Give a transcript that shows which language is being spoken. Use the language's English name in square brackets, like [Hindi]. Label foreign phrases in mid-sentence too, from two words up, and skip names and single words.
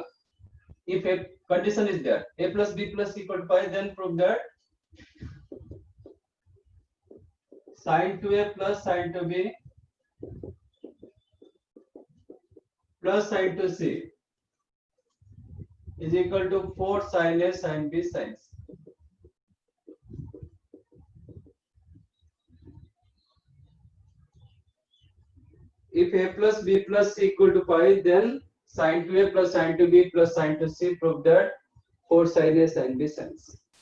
[English] If a condition is there, a plus b plus c equal to 5, then prove that sin 2a plus sin 2b plus sin 2c is equal to 4 sin a sin b sin c. If a plus b plus c equal to 5, then sin 2a plus sin 2b plus sin 2c prove that 4 sin a sin b sin c.